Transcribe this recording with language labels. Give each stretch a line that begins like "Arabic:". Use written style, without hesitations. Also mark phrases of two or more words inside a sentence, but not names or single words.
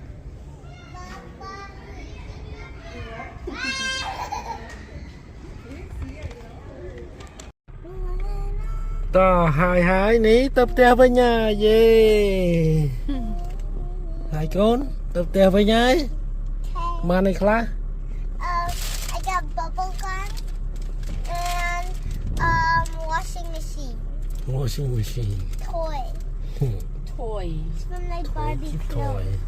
Khmer: តោះហើយនេះទៅផ្ទះវិញយេហើយកូនទៅផ្ទះវិញហើយបានអីខ្លះ
English: I got bubble gum and washing machine. washing machine Toy. thôi Smell like Barbie toy clothes.